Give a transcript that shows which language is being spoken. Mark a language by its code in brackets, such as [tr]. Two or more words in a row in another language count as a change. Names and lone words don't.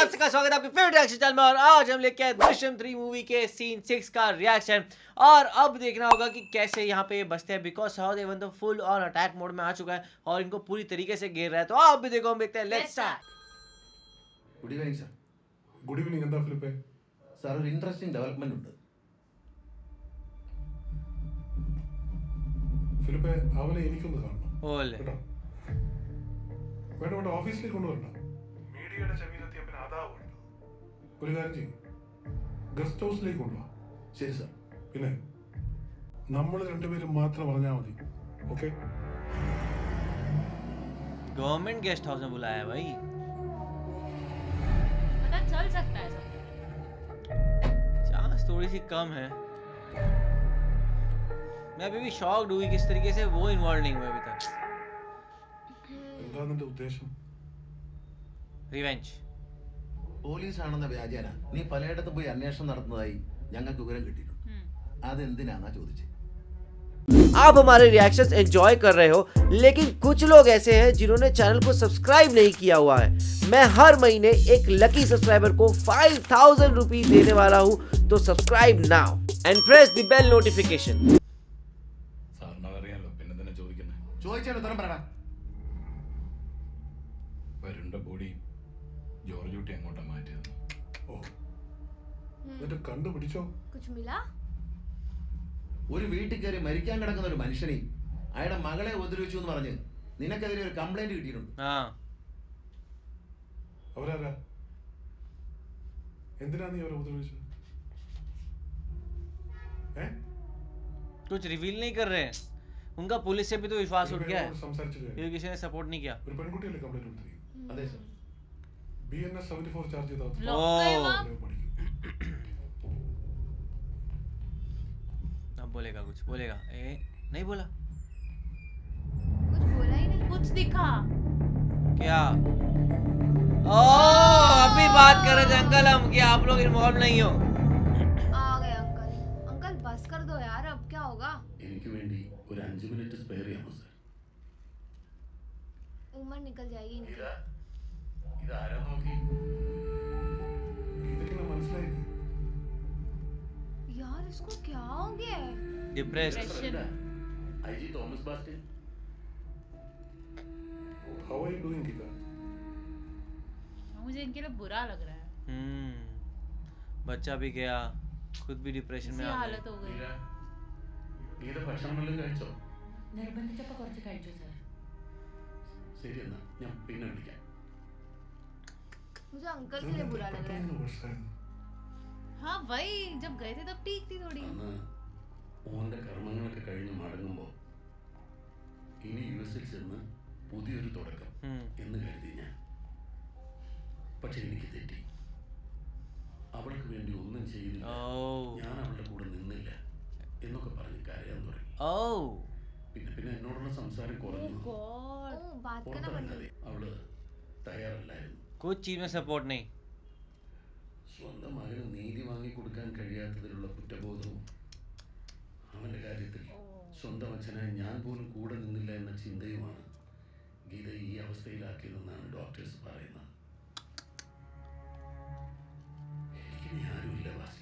[hi] स्वागत है आपके [en] favourite reaction channel [hi] में। और आज हम लेके आए दृश्यम 3 मूवी के सीन 6 का रिएक्शन। और अब देखना होगा कि कैसे यहाँ पे बचते हैं, बिकॉज सहदेवन तो [en] full on attack mode [hi] में आ चुका है और इनको पूरी तरीके से घेर रहा है। तो आप भी देखो, हम देखते हैं। [en] let's start. good evening sir. good evening. [ml] എന്താ ഫിലിപ്പേ? സാർ ഒരു [en] interesting development [ml] ഉണ്ട്. ഫിലിപ്പേ, അവനെ എനിക്കൊന്ന് കാണണം ഓലെ കേട്ടോ. വേണ്ട വേണ്ട, ഓഫീസിലേക്ക് കൊണ്ടുവരണ്ട. മീഡിയയുടെ ചെവിയിലെത്തിയ പിന്നെ അതാ വേണ്ടത്. ഒരു കാര്യം ചെയ്യും, ഗസ്റ്റ് ഹൗസിലേക്ക് കൊണ്ടുപോവാ. ശരി സാർ. പിന്നെ നമ്മൾ രണ്ടുപേരും മാത്രം പറഞ്ഞാൽ മതി. ഓക്കെ? [en] government guest house [hi] में बुलाया है भाई। पता चल सकता है सब। चांस थोड़ी सी कम है। मैं अभी भी शॉक्ड हुई किस तरीके से वो इन्वॉल्व नहीं हुए अभी तक। [ml] എന്താ നിന്റെ ഉദ്ദേശം? रिवेंज। പോലീസ് ആണെന്ന വ്യാജേന നീ പലയിടത്തും പോയി അന്വേഷണം നടത്തുന്നതായി ഞങ്ങൾക്ക് വിവരം കിട്ടിയിട്ടുണ്ട്. അതെന്തിനാന്നാ ചോദിച്ചത്. [hi] आप हमारे रिएक्शंस एंजॉय कर रहे हो, लेकिन कुछ लोग ऐसे हैं जिन्होंने चैनल को सब्सक्राइब नहीं किया हुआ है। मैं हर महीने एक [en] lucky subscriber [hi] को 5000 रुपीज देने वाला हूँ, तो [en] subscribe now and press the bell notification. [ml] സാറിനറിയാലോ, പിന്നെ തന്നെ ചോദിക്കുന്നത്. ചോദിച്ചാൽ ഉത്തരം പറയടാ. വരുണ്ട ബോഡി ജോർജ് കുട്ടി അങ്ങോട്ടാ മാറ്റിയത്. ഓ, എന്നിട്ട് കണ്ടുപിടിച്ചോ? [hi] कुछ मिला? [ml] ഒരു വീട്ടിൽ കയറി മരിക്കാൻ കിടക്കുന്ന ഒരു മനുഷ്യനെ അയാളുടെ മകളെ ഉപദ്രവിച്ചു എന്ന് പറഞ്ഞ് നിനക്കെതിരെ ഒരു കംപ്ലൈന്റ് കിട്ടിയിട്ടുണ്ട്. [hi] हाँ, [ml] അവരാരാ? എന്തിനാ നീ അവരെ ഉപദ്രവിച്ചത്? [hi] कुछ रिवील नहीं कर रहे हैं। उनका पुलिस से भी तो विश्वास उठ गया है, [ml] സംസാരിച്ചത് [hi] क्योंकि किसी ने सपोर्ट नहीं किया। [ml] ഒരു പെൺകുട്ടിയല്ലേ കംപ്ലൈന്റ് കൊടുത്തിരിക്കുന്നത്? അതെ സാർ. BNS 74 ചാർജ് ചെയ്താൽ [hi] लो, ओ। गए वहाँ। [ml] പഠിക്കും. [hi] अब बोलेगा, कुछ बोलेगा। नहीं बोला कुछ बोला ही नहीं। कुछ दिखा। क्या? ओ, अभी बात कर रहे थे अंकल हम कि आप लोग इन्वॉल्व नहीं हो। आ गए अंकल। अंकल बस कर दो यार, अब क्या होगा? [ml] എനിക്ക് വേണ്ടി ഒരു 5 മിനിറ്റ് സ്പെയർ ചെയ്യാമോ സാർ? [hi] उम्र निकल जाएगी इनकी। [ml] ഇതാരാ നോക്കി? ഇതൊക്കെ മനസ്സിലായില്ലേ? [hi] यार इसको क्या हो गया है? डिप्रेस्ड। [ml] IG തോമസ് ബാസ്റ്റിൻ. [en] How are you doing, Gita? [hi] मुझे इनके लिए बुरा लग रहा है। बच्चा भी गया, खुद भी डिप्रेशन में इसी आ हालत गए। हो गई। [ml] ഗീത ഭക്ഷണം വല്ലതും കഴിച്ചോ? നിർബന്ധിച്ചപ്പോൾ കുറച്ച് കഴിച്ചു സർ. ശരി എന്നാ ഞാൻ പിന്നെ വിളിക്കാം. मुझे अंकल के लिए बुरा लग रहा है। हाँ वही, जब गए थे तब ठीक थी थोड़ी। അന്ന് ഓന്റെ കർമ്മങ്ങളൊക്കെ കഴിഞ്ഞ് മടങ്ങുമ്പോൾ ഇനി US-ൽ ചെന്ന് പുതിയൊരു തുടക്കം എന്ന് കരുതി ഞാൻ. പക്ഷെ എനിക്ക് തെറ്റി. അവൾക്ക് വേണ്ടി ഒന്നും ചെയ്തില്ല, ഞാൻ അവളുടെ കൂടെ നിന്നില്ല എന്നൊക്കെ പറഞ്ഞ് കരയാൻ തുടങ്ങി. പിന്നെ എന്നോടുള്ള സംസാരം കുറഞ്ഞു. [hi] बात करना बंद [ml] പുറത്തിറങ്ങാതെ അവള് തയ്യാറല്ലായിരുന്നു. [hi] कुछ चीज में सपोर्ट नहीं। [ml] സ്വന്തം മകന് നീതി വാങ്ങിക്കൊടുക്കാൻ കഴിയാത്തതിലുള്ള കുറ്റബോധവും അവന്റെ കാര്യത്തിൽ സ്വന്തം അച്ഛനായി ഞാൻ പോലും കൂടെ നിന്നില്ല എന്ന ചിന്തയുമാണ് ഗീത ഈ അവസ്ഥയിലാക്കിയതെന്നാണ് ഡോക്ടേഴ്സ് പറയുന്നത്. എനിക്കിനി ആരുമില്ല ബാസി.